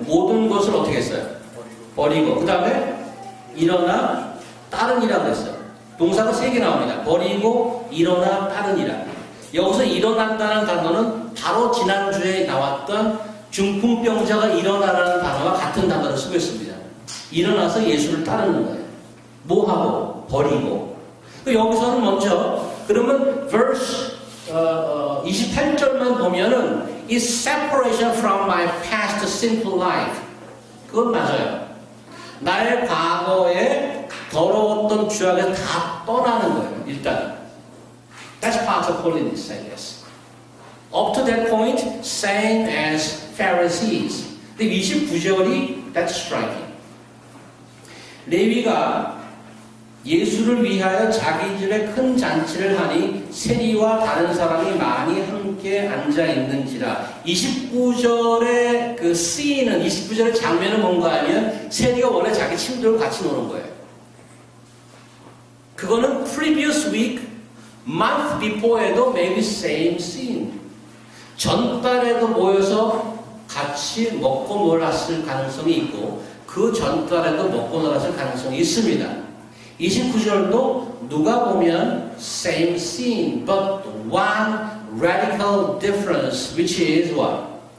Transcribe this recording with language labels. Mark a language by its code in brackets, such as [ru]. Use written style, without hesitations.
[ko] 모든 것을 어떻게 했어요? 버리고 그 다음에 일어나 따르니라고 했어요. 동사가 3개 나옵니다. 버리고 일어나 따르니라. 여기서 일어난다는 단어는 바로 지난주에 나왔던 중풍병자가 일어나라는 단어와 같은 단어를 쓰고 있습니다. 일어나서 예수를 따르는 거예요. 뭐하고? 버리고. 여기서는 먼저 그러면 [en] verse [ko] 28절만 보면은 [en] is separation from my past sinful life. [ko] 그건 맞아요. 나의 과거에 더러웠던 죄악에서 다 떠나는 거예요. 일단 [en] that's part of holiness, I guess. Up to that point, same as Pharisees. [ko] 근데 29절이 [en] that's striking. [ko] 레위가 예수를 위하여 자기 집에 큰 잔치를 하니 세리와 다른 사람이 많이 함께 앉아 있는지라. 29절의 그 씬은 29절의 장면은 뭔가 하면 세리가 원래 자기 친구들과 같이 노는 거예요. 그거는 [en] previous week, month before에도 maybe same scene. [ko] 전달에도 모여서 같이 먹고 놀았을 가능성이 있고 그 전달에도 먹고 놀았을 가능성이 있습니다. 29절도 누가 보면 [en] same scene, but one radical difference, which is what?